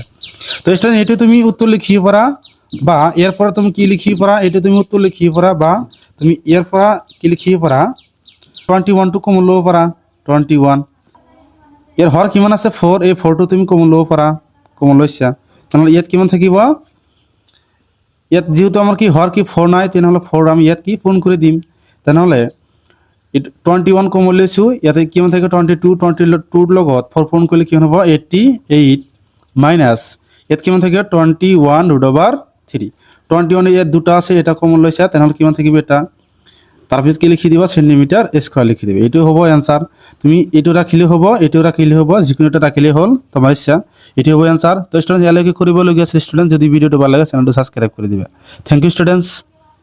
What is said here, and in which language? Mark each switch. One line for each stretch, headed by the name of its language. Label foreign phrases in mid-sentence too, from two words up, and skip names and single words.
Assamese: তো স্টুডেন্ট এটি তুমি উত্তর লিখিয়ে পারা বা এরপর তুমি কি লিখিয়ে পারা এটি তুমি উত্তর লিখিয়ে পারা বা তুমি এরপর কি লিখিয়ে পারা 21 টু কমন লও পারা 21 এর হর কিমান আছে 4 এই 4 টু তুমি কমন লও পারা কমন লইছা তাহলে ইয়াত কিমান থাকিব ইয়াত যেহেতু আমার কি হর কি 4 নাই তাহলে 4 আমি ইয়াত কি পূরণ করে দিম তাহলে 21 কমন লইছো ইয়াতে কিমান থাকে 22 লগত 4 পূরণ করলে কিমান হবে 88 মাইনাস ইয়াত কিমান থাকে 21
English: root over
Assamese: 3 21 ইয়াত দুটো আছে এটা কমন লইছা তাহলে কিমান থাকিবে এটা তারপর কি লিখি দিবা
English: centimeter square
Assamese: লিখি দিবে এটাই হবে অ্যানসার। তুমি এটো রাখিলে হবে এটো রাখিলে হবে যিকোনোটা রাখিলে হল তোমার ইচ্ছা এটাই হবে অ্যানসার। তো স্টুডেন্টস ইয়ালৈকে কৰিব লগিয়া স্টুডেন্ট যদি ভিডিওটো ভাল লাগে চ্যানেলটো সাবস্ক্রাইব কৰি দিবা।
English: thank you students.